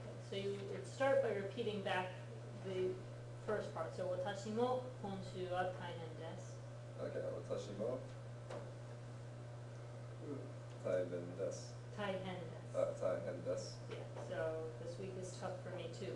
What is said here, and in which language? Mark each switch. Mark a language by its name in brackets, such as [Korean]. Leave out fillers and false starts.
[English] So you would start by repeating back the first part. So [Japanese] 私も今週は大変です。 [English] Okay, [Japanese] 私も大変です。大変です。大変です。 [English] Yeah, so this week is tough for me too.